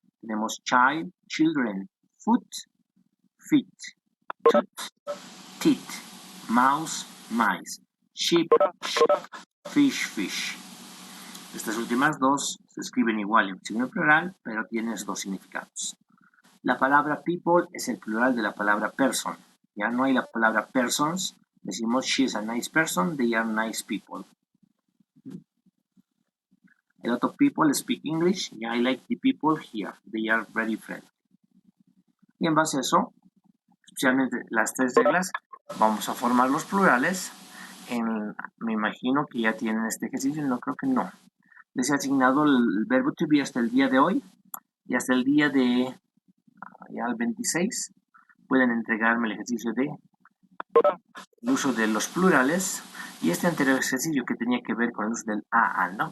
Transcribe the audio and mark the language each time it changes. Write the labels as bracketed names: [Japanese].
[English] Tenemos child, children, foot, feet, tooth, teeth, mouse, mice, sheep, fish, fish. [Spanish] Estas últimas dos se escriben igual en signo plural, pero tienen dos significados. La palabra people es el plural de la palabra person. Ya no hay la palabra persons. [English] Decimos she is a nice person, they are nice people. A lot of people speak English. Yeah, I like the people here. They are very friendly. [Spanish] Y en base a eso, especialmente las tres reglas, vamos a formar los plurales. Me imagino que ya tienen este ejercicio, no creo que no. Les he asignado el verbo to be hasta el día de hoy y hasta el día de ya el 26 pueden entregarme el ejercicio de el uso de los plurales y este anterior ejercicio que tenía que ver con el uso del a, ¿no?